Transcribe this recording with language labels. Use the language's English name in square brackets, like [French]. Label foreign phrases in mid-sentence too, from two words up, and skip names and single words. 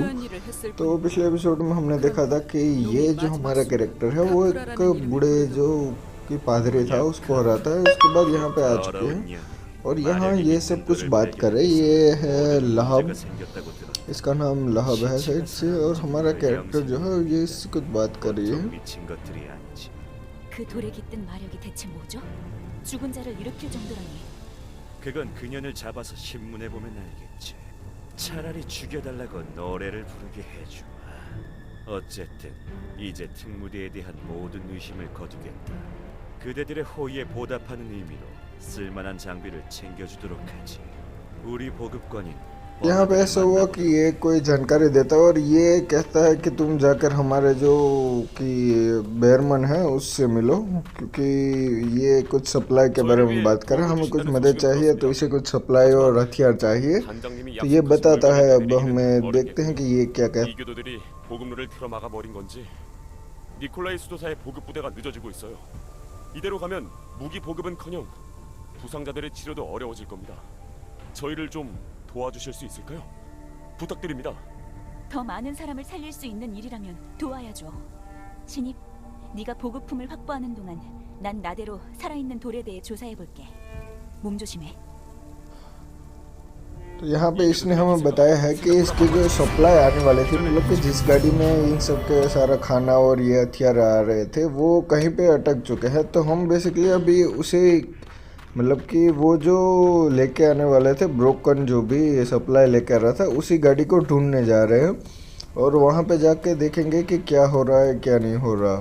[Hindi] तो पिछले एपिसोड में हमने देखा था कि ये जो हमारा कैरेक्टर है वो एक बूढ़े जो कि पादरी था उसको हराता है। उसके बाद यहाँ पे आ चुके हैं और यहाँ ये सब कुछ बात कर रहे। ये है लहब, इसका नाम लहब है शायद से, और हमारा कैरेक्टर जो है ये इससे कुछ बात कर रही है। [Korean] 그 돌에 깃든 마력이 대체 뭐죠? 죽은 자를 일으킬 정도라니. 그건 그년을 잡아서 신문해 보면 알겠지. 차라리 죽여달라고 노래를 부르게 해줘. 어쨌든 이제 특무대에 대한 모든 의심을 거두겠다. 그대들의 호의에 보답하는 의미로 쓸만한 장비를 챙겨주도록 하지. 우리 보급관인 [Hindi] यहाँ पे ऐसा हुआ कि ये कोई जानकारी देता है और ये कहता है कि तुम जाकर हमारे जो कि बेयरमैन है उससे मिलो, क्योंकि ये कुछ सप्लाई के बारे में बात कर रहा है। हमें कुछ मदद चाहिए तो इसे कुछ सप्लाई और हथियार चाहिए। तो ये बताता है। अब हमें देखते हैं कि ये क्या कहता है। [Korean] 이교도들이 보급로를 틀어막아 버린 건지 니콜라이 수도사의 보급 부대가 늦어지고 있어요. 이대로 가면 무기 보급은커녕 부상자들의 치료도 어려워질 겁니다. 저희를 좀 도와주실 수 있을까요? 부탁드립니다. 더 많은 사람을 살릴 수 있는 일이라면 도와야죠. 신입, 네가 보급품을 확보하는 동안 난 나대로 살아있는 돌에 대해 조사해볼게. 몸 조심해. [Hindi] तो यहाँ पे इसने हमें बताया है कि इसकी जो सप्लाई आने वाली थी, मतलब कि जिस गाड़ी में इन सब के सारा खाना और ये हथियार आ रहे थे वो कहीं पे अटक चुके हैं। तो हम बेसिकली अभी उसे मतलब कि वो जो लेके आने वाले थे, ब्रोकन जो भी सप्लाई लेके आ रहा था, उसी गाड़ी को ढूंढने जा रहे हैं और वहाँ पे जाके देखेंगे कि क्या हो रहा है क्या नहीं हो रहा।